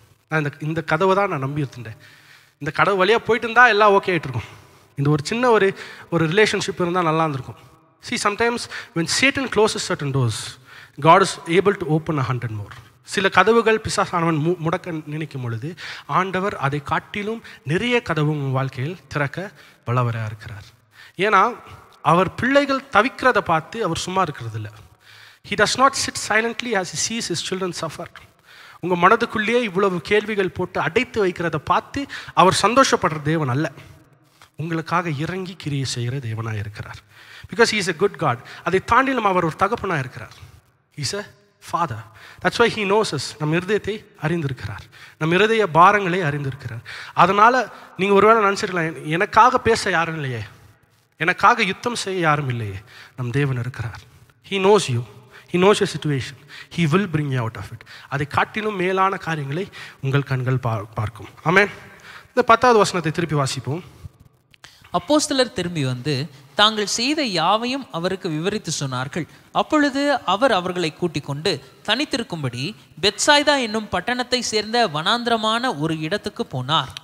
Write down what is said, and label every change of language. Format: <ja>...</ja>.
<ta>நான் இந்த கதவை தான் நான் நம்பி இருந்தேன், இந்த கதவு வழியாக போயிட்டு இருந்தால் எல்லாம் ஓகே ஆகிட்டு இருக்கும், இந்த ஒரு சின்ன ஒரு ரிலேஷன்ஷிப் இருந்தால் நல்லா இருந்திருக்கும்.</ta> <en>See, sometimes when Satan closes certain doors, God is able to open 100 more.</en> <ta>சில கதவுகள் பிசாசானவன் முடக்க நினைக்கும் பொழுது ஆண்டவர் அதை காட்டிலும் நிறைய கதவு வாழ்க்கையில் திறக்க வல்லவராக இருக்கிறார். ஏன்னா அவர் பிள்ளைகள் தவிக்கிறத பார்த்து அவர் சும்மா இருக்கிறது இல்லை.</ta> <en>He does not sit silently as he sees his children suffer.</en> <ta>உங்கள் மனதுக்குள்ளேயே இவ்வளவு கேள்விகள் போட்டு அடைத்து வைக்கிறத பார்த்து அவர் சந்தோஷப்படுற தேவன் அல்ல, உங்களுக்காக இறங்கி கிரியை செய்கிற தேவனாக இருக்கிறார்.</ta> <en>Because he is a good God.</en> <ta>அதை தாண்டிலும் அவர் ஒரு தகப்பனாக இருக்கிறார்.</ta> <en>He is a father. That's why he knows us.</en> <ta>நம் இருதயத்தை அறிந்திருக்கிறார், நம் இருதய பாரங்களை அறிந்திருக்கிறார். அதனால் நீங்கள் ஒருவேளை நினச்சிருக்கலாம், எனக்காக பேச யாரும் இல்லையே, எனக்காக யுத்தம் செய்ய யாரும் இல்லையே. நம் தேவன் இருக்கிறார்.</ta> <en>He knows you. He knows your situation. He will bring you out of it.</en> <ta>அதை காட்டிலும் மேலான காரியங்களை உங்கள் கண்கள் பார்க்கும். ஆமென். இந்த 10வது வசனத்தை திருப்பி வாசிப்போம். அப்போஸ்தலர் திரும்பி வந்து தாங்கள் செய்த யாவையும் அவருக்கு விவரித்து சொன்னார்கள். அப்பொழுது அவர் அவர்களை கூட்டிக் கொண்டு தனித்திருக்கும்படி பெத்சாய்தா என்னும் பட்டணத்தை சேர்ந்த வனாந்திரமான ஒரு இடத்துக்கு போனார்.</ta>